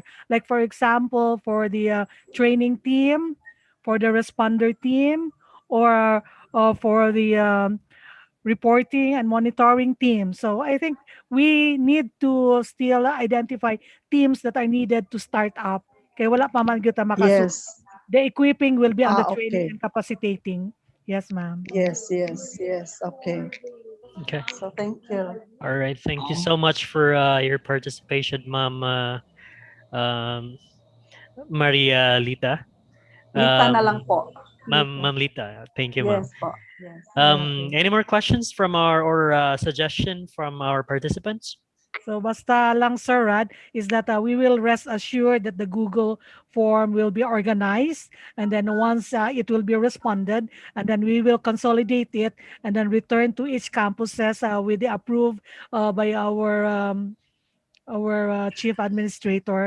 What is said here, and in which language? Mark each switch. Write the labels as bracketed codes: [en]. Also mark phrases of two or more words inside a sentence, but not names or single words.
[en] Like for example, for the training team, for the responder team, or for the reporting and monitoring teams. So I think we need to still identify teams that are needed to start up. [hil] Kaya wala pa man kita makasunod. [en] Yes. The equipping will be on the training Okay. and capacitating. Yes, ma'am. Yes. Okay. Okay. So thank you. All right. Thank you so much for your participation, Ma'am Maria Lita. [tl] Lita na lang po. [en] Ma'am Lita. Thank you, ma'am. Yes po. Yes. Any more questions from our or suggestion from our participants? [tl] So basta lang, Sir Rad, [en] is that we will rest assured that the Google form will be organized, and then once it will be responded, and then we will consolidate it and then return to each campuses with the approved by our chief administrator.